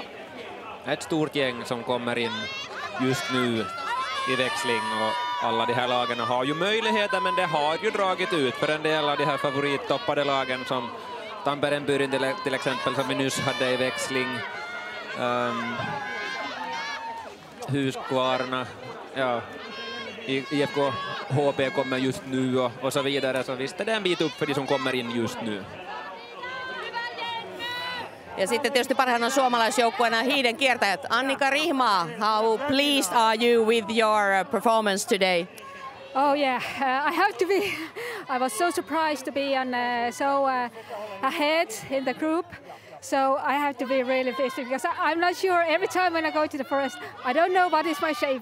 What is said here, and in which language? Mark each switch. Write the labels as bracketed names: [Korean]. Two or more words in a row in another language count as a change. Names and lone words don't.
[Swedish] Ett stort gäng som kommer in just nu i växling, och alla de här lagen har ju möjligheter, men det har ju dragit ut för en del av de här favorittoppade lagen, som Tamperenburin till exempel, som vi nyss hade i växling. Husqvarna, ja, IFK HP kommer just nu och så vidare, så visst är det en bit upp för de som kommer in just nu. [Finnish] Ja sitten tietysti parhaana suomalaisjoukkueena hiiden kiertäjät. Annika Rihma, [English] how pleased are you with your performance today? Oh yeah, I have to be. I was so surprised to be on ahead in the group. So I have to be really busy, because I'm not sure every time when I go to the forest, I don't know what is my shape.